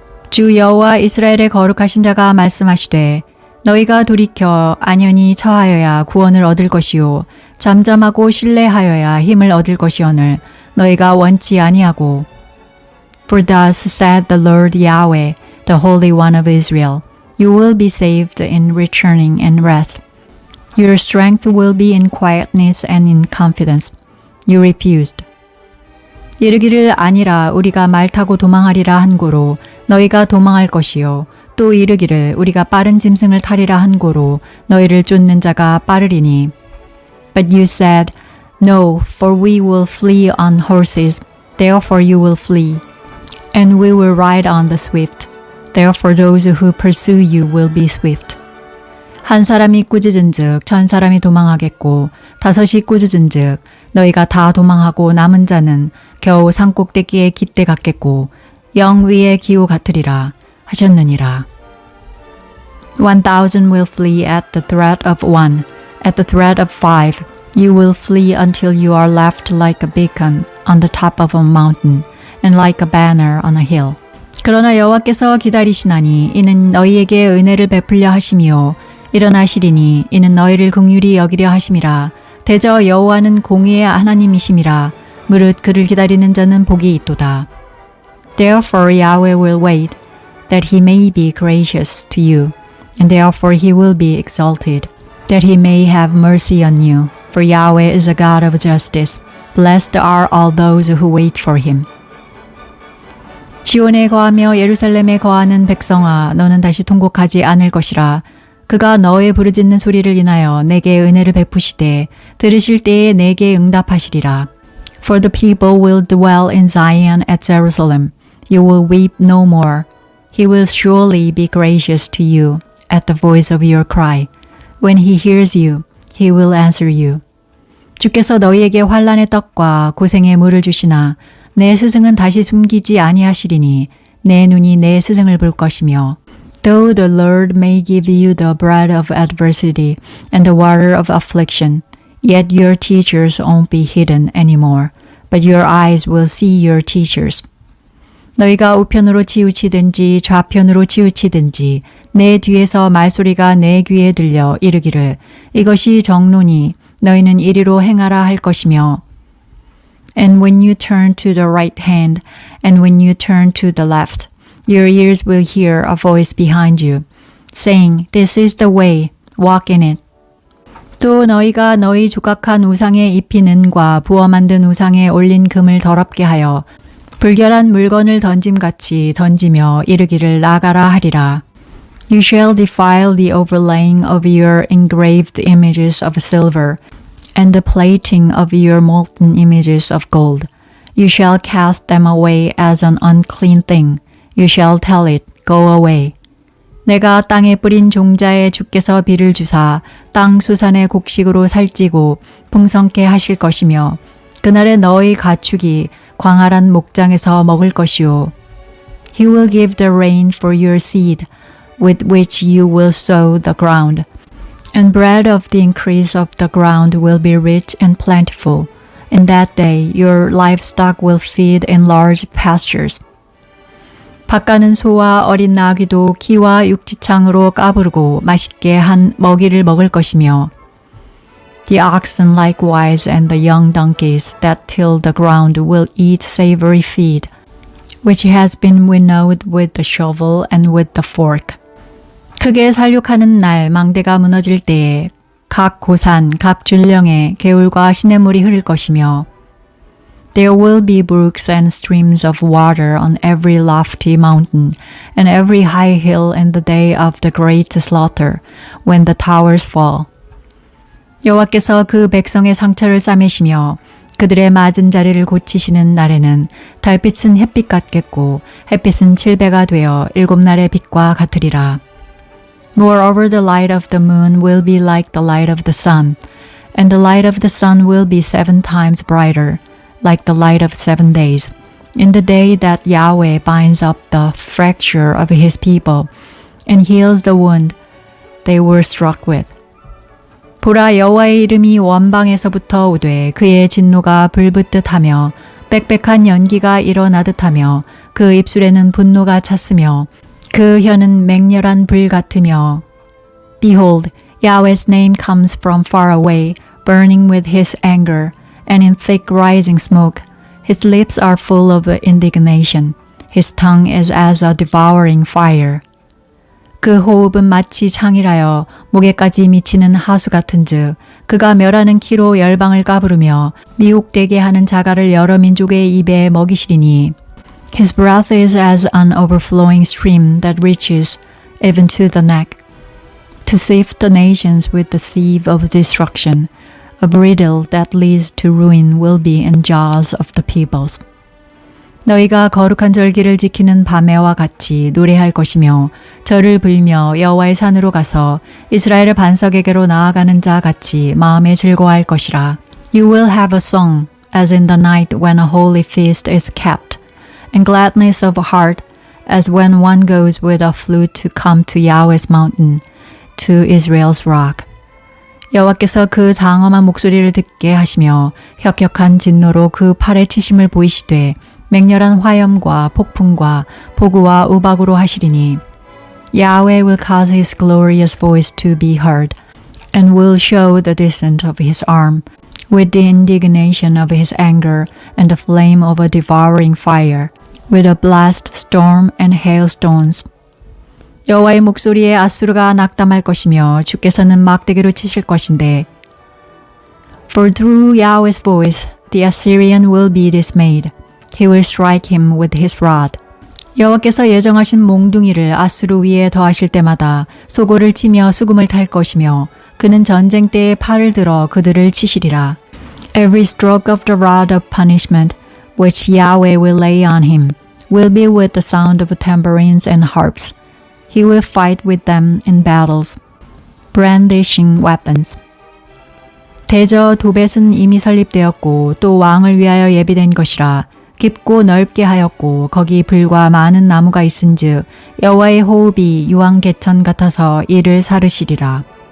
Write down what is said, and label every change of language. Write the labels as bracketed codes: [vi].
[ko] 주 여호와 이스라엘의 거룩하신 자가 말씀하시되 너희가 돌이켜 안연히 처하여야 구원을 얻을 것이요 잠잠하고 신뢰하여야 힘을 얻을 것이오늘 너희가 원치 아니하고. [en] For thus said the Lord Yahweh, the Holy One of Israel, you will be saved in returning and rest. Your strength will be in quietness and in confidence. You refused. [ko] 이르기를 아니라 우리가 말 타고 도망하리라 한 고로 너희가 도망할 것이요. 또 이르기를 우리가 빠른 짐승을 타리라 한 고로 너희를 쫓는 자가 빠르리니. [en] But you said, No, for we will flee on horses, therefore you will flee. And we will ride on the swift, therefore those who pursue you will be swift. [ko] 한 사람이 꾸짖은즉 천 사람이 도망하겠고 다섯이 꾸짖은즉 너희가 다 도망하고 남은 자는 겨우 산꼭대기에 깃대 같겠고 영 위에 기호 같으리라 하셨느니라. [en] 1,000 will flee at the threat of one, at the threat of 5. You will flee until you are left like a beacon on the top of a mountain and like a banner on a hill. [ko] 그러나 여호와께서 기다리시나니 이는 너희에게 은혜를 베풀려 하심이요 일어나시리니 이는 너희를 긍휼히 여기려 하심이라. 대저 여호와는 공의의 하나님이심이라. 무릇 그를 기다리는 자는 복이 있도다. [en] Therefore Yahweh will wait, that he may be gracious to you, and therefore he will be exalted, that he may have mercy on you. For Yahweh is a God of justice. Blessed are all those who wait for him. [ko] 지온에 거하며 예루살렘에 거하는 백성아, 너는 다시 통곡하지 않을 것이라. 그가 너의 부르짖는 소리를 인하여 내게 은혜를 베푸시되 들으실 때에 내게 응답하시리라. [en] For the people will dwell in Zion at Jerusalem. You will weep no more. He will surely be gracious to you at the voice of your cry. When he hears you, he will answer you. [ko] 주께서 너희에게 환난의 떡과 고생의 물을 주시나 내 스승은 다시 숨기지 아니하시리니 내 눈이 내 스승을 볼 것이며 [en] Though the Lord may give you the bread of adversity and the water of affliction, yet your teachers won't be hidden anymore, but your eyes will see your teachers. [ko] 너희가 우편으로 치우치든지 좌편으로 치우치든지 내 뒤에서 말소리가 내 귀에 들려 이르기를 이것이 정로니 너희는 이리로 행하라 할 것이며 [en] And when you turn to the right hand and when you turn to the left, your ears will hear a voice behind you, saying, This is the way, walk in it. [ko] 또 너희가 너희 조각한 우상에 입힌 은과 부어 만든 우상에 올린 금을 더럽게 하여 불결한 물건을 던짐같이 던지며 이르기를 나가라 하리라. [en] You shall defile the overlaying of your engraved images of silver and the plating of your molten images of gold. You shall cast them away as an unclean thing. You shall tell it, go away. [ko] 내가 땅에 뿌린 종자에 주께서 비를 주사 땅 수산의 곡식으로 살찌고 풍성케 하실 것이며 그날에 너희 가축이 광활한 목장에서 먹을 것이요. [en] He will give the rain for your seed, with which you will sow the ground, and bread of the increase of the ground will be rich and plentiful. In that day your livestock will feed in large pastures. [ko] 밭가는 소와 어린 나귀도 키와 육지창으로 까부르고 맛있게 한 먹이를 먹을 것이며 [en] The oxen likewise and the young donkeys that till the ground will eat savory feed, which has been winnowed with the shovel and with the fork. [ko] 크게 살육하는 날 망대가 무너질 때에 각 고산, 각 줄령에 개울과 시냇물이 흐를 것이며 [en] There will be brooks and streams of water on every lofty mountain and every high hill in the day of the great slaughter, when the towers fall. [ko] 여호와께서 그 백성의 상처를 싸매시며 그들의 맞은 자리를 고치시는 날에는 달빛은 햇빛 같겠고 햇빛은 칠배가 되어 7날의 빛과 같으리라. [en] Moreover, the light of the moon will be like the light of the sun, and the light of the sun will be 7 times brighter, like the light of 7 days, in the day that Yahweh binds up the fracture of his people and heals the wound they were struck with. [ko] 보라, 여호와의 이름이 원방에서부터 오되 그의 진노가 불붙듯 하며 빽빽한 연기가 일어나듯 하며 그 입술에는 분노가 찼으며 그 혀는 맹렬한 불 같으며 [en] Behold, Yahweh's name comes from far away, burning with his anger, and in thick rising smoke. His lips are full of indignation. His tongue is as a devouring fire. [ko] 그 호흡은 마치 창이라여 목에까지 미치는 하수 같은즉 그가 멸하는 키로 열방을 까부르며 미혹되게 하는 자갈을 여러 민족의 입에 먹이시리니 [en] His breath is as an overflowing stream that reaches even to the neck, to sift the nations with the sieve of destruction. A bridle that leads to ruin will be in jaws of the peoples. [ko] 너희가 거룩한 절기를 지키는 밤에와 같이 노래할 것이며 절을 불며 여호와의 산으로 가서 이스라엘의 반석에게로 나아가는 자 같이 마음에 즐거워할 것이라. [en] You will have a song as in the night when a holy feast is kept, and gladness of heart as when one goes with a flute to come to Yahweh's mountain, to Israel's rock. [ko] 여호와께서 그 장엄한 목소리를 듣게 하시며 혁혁한 진노로 그 팔에 치심을 보이시되 맹렬한 화염과 폭풍과 보구와 우박으로 하시리니 [en] Yahweh will cause his glorious voice to be heard and will show the descent of his arm with the indignation of his anger and the flame of a devouring fire with a blast, storm and hailstones. [ko] 여호와의 목소리에 아수르가 낙담할 것이며 주께서는 막대기로 치실 것인데 [en] For through Yahweh's voice the Assyrian will be dismayed. He will strike him with his rod. [ko] 여호와께서 예정하신 몽둥이를 아수르 위에 더하실 때마다 소고를 치며 수금을 탈 것이며 그는 전쟁 때에 팔을 들어 그들을 치시리라. [en] Every stroke of the rod of punishment which Yahweh will lay on him will be with the sound of tambourines and harps. He will fight with them in battles, brandishing weapons. [ko] 대저 도벳은 이미 설립되었고 또 왕을 위하여 예비된 것이라. 깊고 넓게 하였고 거기 불과 많은 나무가 있은즉 여호와의 호흡이 유황개천 같아서 이를 사르시리라.